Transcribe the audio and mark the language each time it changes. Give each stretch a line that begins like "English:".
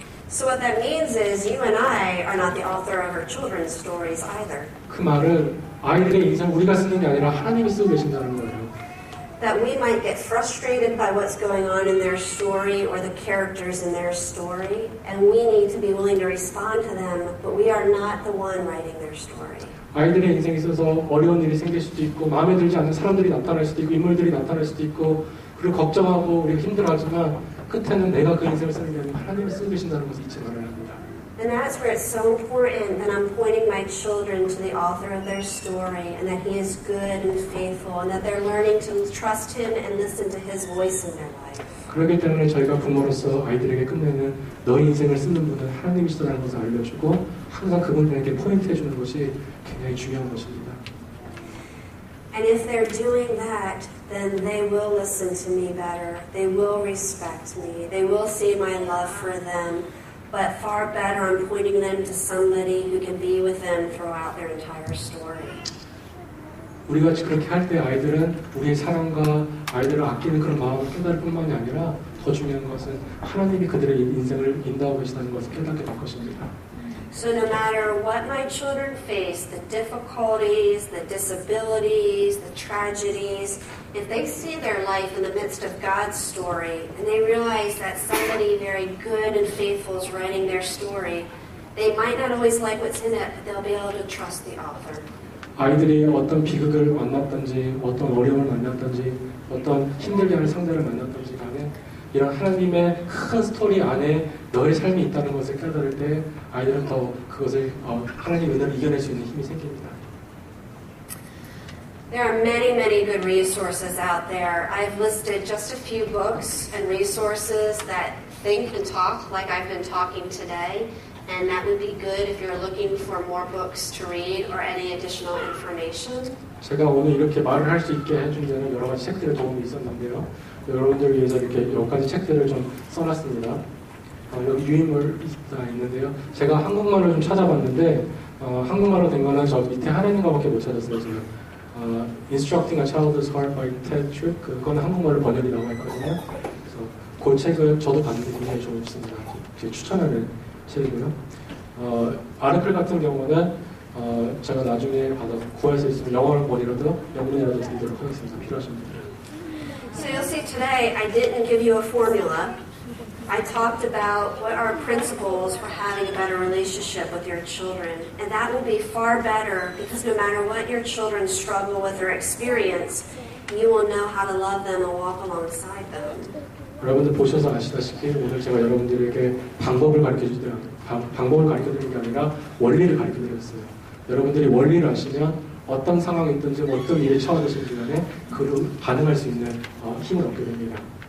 English: So what that means is you and I are not the author of our children's stories either.
Korean: 그 말은 아이들의 인생 우리가 쓰는 게 아니라 하나님이 쓰고 계신다는 거예요.
English: that we might get frustrated by what's going on in their story or the characters in their story, and we need to be willing to respond to them, but we are not the one writing their story.
Korean: 아이들의 인생에 있어서 어려운 일이 생길 수도 있고 마음에 들지 않는 사람들이 나타날 수도 있고 인물들이 나타날 수도 있고 그리고 걱정하고 우리가 힘들어하지만 끝에는 내가 그 인생을 쓰는 게 아니라 하나님이 쓰고 계신다는 것을 잊지 말아야 합니다.
English: And that's where it's so important that I'm pointing my children to the author of their story and that he is good and faithful and that they're learning to trust him and listen to his voice in their life.
Korean: 그렇기 때문에 저희가 부모로서 아이들에게 끝내는 너희 인생을 쓰는 분은 하나님이시다는 것을 알려주고 항상 그분들에게 포인트해주는 것이 굉장히 중요한 것입니다.
English: And if they're doing that, then they will listen to me better. They will respect me. They will see my love for them. But far better, I'm pointing them to somebody who can be with them throughout their entire story.
Korean: 우리가 그렇게 할 때 아이들은 우리의 사랑과 아이들을 아끼는 그런 마음을 깨달을 뿐만이 아니라 더 중요한 것은 하나님이 그들의 인생을 인도하고 계시다는 것을 깨닫게 될 것입니다.
English: So no matter what my children face, the difficulties, the disabilities, the tragedies, if they see their life in the midst of God's story and they realize that somebody very good and faithful is writing their story, they might not always like what's in it, but they'll be able to trust the author.
Korean: 아이들이 어떤 비극을 만났든지 어떤 어려움을 만났든지 어떤 힘들게 하는 상대를 만났든지 간에 이런 하나님의 큰 스토리 안에 너의 삶이 있다는 것을 깨달을 때 아이들은 더 그것을 하나님의 은혜를 이겨낼 수 있는 힘이 생깁니다.
English: There are many, many good resources out there. I've listed just a few books and resources that think and talk like I've been talking today, and that would be good if you're looking for more books to read or any additional information.
Korean: 제가 오늘 이렇게 말을 할 수 있게 해준 데는 여러 가지 책들의 도움이 있었는데요. 여러분들을 위해서 이렇게 몇 가지 책들을 좀 써놨습니다. 여기 유인물 있는데요. 제가 한국말로 좀 찾아봤는데 한국말로 된 거는 저 밑에 하나 있는 거밖에 못 찾았어요. 지금.
English: Instructing a Child's Heart by Ted Tripp.
Korean: 그거는 한국말로 번역이 나와 있거든요. 그래서 그 책을 저도 봤는데 굉장히 좋습니다. 추천하는 책이고요. 아르클 같은 경우는 제가 나중에 받아 구할 수 있으면 영어를 원이라도 영문이라도 드리도록 하겠습니다. 필요하신 분들.
English: So you'll see today I didn't give you a formula. I talked about what are principles for having a better relationship with your children. And that will be far better because no matter what your children struggle with or experience, you will know how to love them and walk alongside them.
Korean: 여러분들 보셔서 아시다시피 오늘 제가 여러분들에게 방법을 가르쳐드리는 게 아니라 원리를 가르쳐드렸어요. 여러분들이 원리를 아시면 어떤 상황이든지 어떤 일에 처하시는 간에 그로 반응할 수 있는 힘을 얻게 됩니다.